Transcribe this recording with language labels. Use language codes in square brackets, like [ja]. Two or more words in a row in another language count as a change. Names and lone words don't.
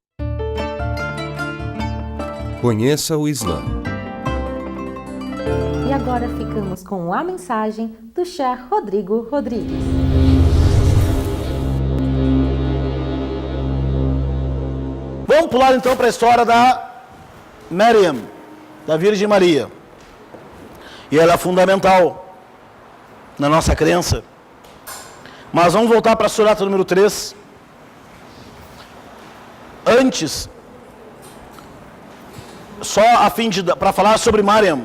[pt] Conheça o Islã. E agora ficamos com a mensagem do Sheikh Rodrigo Rodrigues. Vamos pular então para a história da Maryam, da Virgem Maria. E ela é fundamental na nossa crença. Mas vamos voltar para a surata número 3. Antes, só a fim de para falar sobre Maryam.